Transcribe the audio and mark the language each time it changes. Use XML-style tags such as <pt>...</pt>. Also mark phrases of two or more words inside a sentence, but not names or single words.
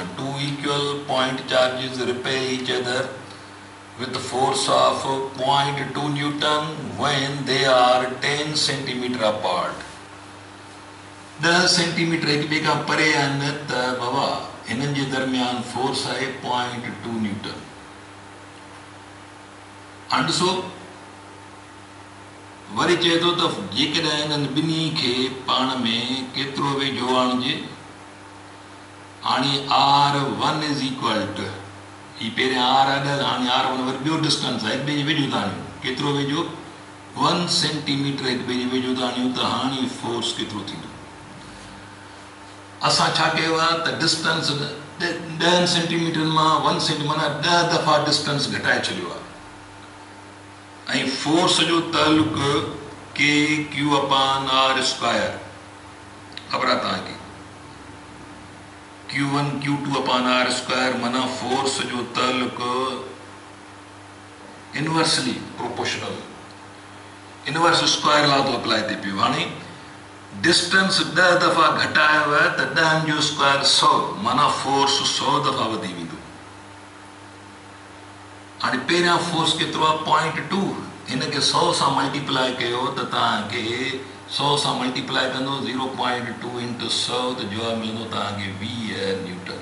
<en>two equal point charges repel each other with force of 0.2 Newton when they are 10 centimeter apart।</en> <sd>10 सेंटीमीटर हिक ॿिए खां परे आहिनि, त बाबा हिननि जे दरमियान फोर्स आहे 0.2 न्यूटन। हाणे ॾिसो वरी चए थो त जेकॾहिं हिननि ॿिन्ही खे पाण में केतिरो वेझो आणिजे।</sd> <en>हाणे R1 is equal to,</en> <sd>ही पहिरियां R आहे, हाणे R1 वरी ॿियो डिस्टेंस आहे, हिक ॿिए जे वेझो था आणियूं। केतिरो वेझो, 1 सेंटीमीटर हिक ॿिए जे वेझो था आणियूं। त हाणे फोर्स केतिरो थींदो, असां छा कयो आहे त डिस्टेंस 10 सेंटीमीटर मां 1 सेंटीमीटर माना 10 दफ़ा डिस्टेंस घटाए छॾियो आहे। ऐं फोर्स जो तालुक</sd> <en>KQ upon R square</en> <sd>ख़बर आहे तव्हांखे,</sd> <en>Q1 Q2 upon R square</en> <sd>माना फोर्स जो तालुक</sd> <en>inversely proportional, inverse square law</en> <sd>तो अप्लाई थी पियो। हाणे डिस्टेंस 10 दफ़ा घटायो आहे त 10 जो स्क्वायर 100 माना फोर्स 100 दफ़ा वधी वेंदो। हाणे पहिरियां फोर्स केतिरो आहे, 0.2, हिनखे 100 सां मल्टीप्लाई कयो त तव्हांखे 100 सां मल्टीप्लाई कंदो 0.2 इंटू 100 त जवाबु मिलंदो तव्हांखे 20 न्यूटन।</sd>